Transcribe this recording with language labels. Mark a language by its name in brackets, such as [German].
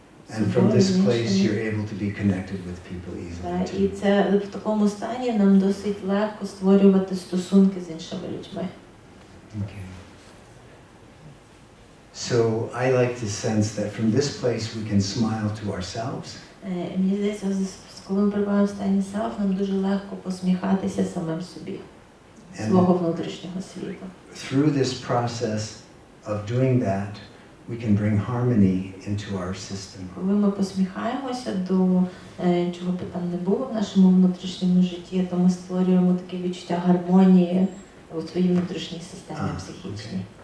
[English] And from this place you're able to be connected with people easily. [Ukrainian] І це в такому стані нам досить легко створювати стосунки з іншими людьми. [English] Okay. So I like to sense that from this place we can smile to ourselves. [Ukrainian] Мені здається, коли ми перебуваємо в стані self, нам дуже легко посміхатися самим собі, свого внутрішнього світу. [English] Through this process of doing that, we can bring harmony into our system. [Ukrainian] Коли ми посміхаємося до чого б там не було в нашому внутрішньому житті, то ми створюємо таке відчуття гармонії у своїй внутрішній системі психічній.